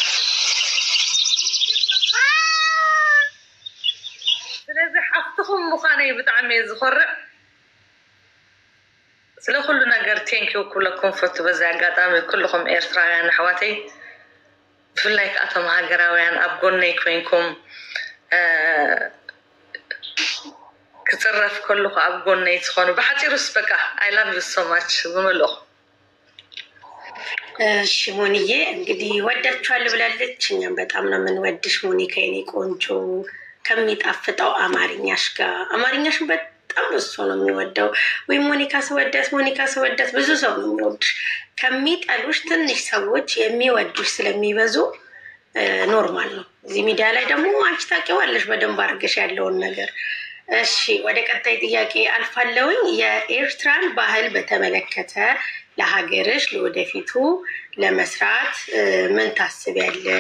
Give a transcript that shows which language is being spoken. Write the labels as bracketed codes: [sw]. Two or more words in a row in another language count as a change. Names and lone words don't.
[ti] ስለዚ ሓፍትኩም ምዃነይ ብጣዕሚ እየ ዝኮርዕ። ስለ ኩሉ ነገር ቴንኪው ክብለኩም ፈቱ። በዚ ኣጋጣሚ ኩልኩም ኤርትራውያን ኣሕዋተይ ብፍላይ ከኣቶም ሃገራውያን ኣብ ጎነይ ኮይንኩም ክፅረፍ ከልኩ ኣብ ጎነይ ትኾኑ ብሓፂሩስ በቃ [en] I love you so much [ti] ዝምልኹ። [am] እሺ ሞኒዬ እንግዲህ ወዳችኋለሁ ብላለች። እኛም በጣም ነው የምንወድሽ ሞኒካ የኔ ቆንጆ። ከሚጣፍጠው አማርኛሽ ጋር አማርኛሽን በጣም ብዙ ሰው ነው የሚወደው። ወይ ሞኒካ ስወዳት ሞኒካ ስወዳት ብዙ ሰው ነው የሚወድሽ። ከሚጠሉሽ ትንሽ ሰዎች የሚወዱሽ ስለሚበዙ ኖርማል ነው። እዚህ ሚዲያ ላይ ደግሞ አንቺ ታውቂዋለሽ በደንብ አድርገሽ ያለውን ነገር። እሺ ወደ ቀጣይ ጥያቄ አልፋለሁኝ። የኤርትራን ባህል በተመለከተ ለሀገርሽ ለወደፊቱ ለመስራት ምን ታስቢያለሽ?